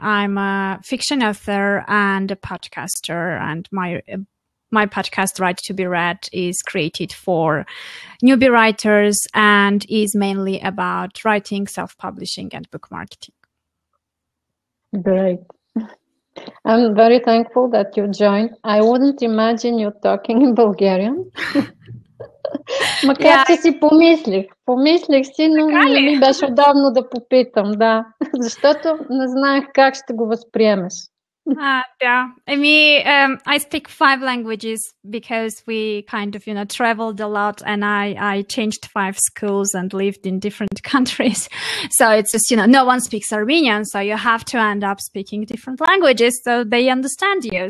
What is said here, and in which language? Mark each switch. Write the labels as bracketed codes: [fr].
[en] I'm a fiction author and a podcaster, and my podcast, Right to be Read, is created for newbie writers and is mainly about writing, self-publishing, and book marketing. Great. I'm very thankful that you joined. I wouldn't imagine you talking in Bulgarian. [bg] Макар че си помислих си, но не ми беше удобно да попитам, да, защото не знаех как ще го възприемеш. [en] Yeah. I mean, I speak 5 languages because we kind of, traveled a lot, and I changed 5 schools and lived in different countries. So it's just, no one speaks Armenian, so you have to end up speaking different languages so they understand you.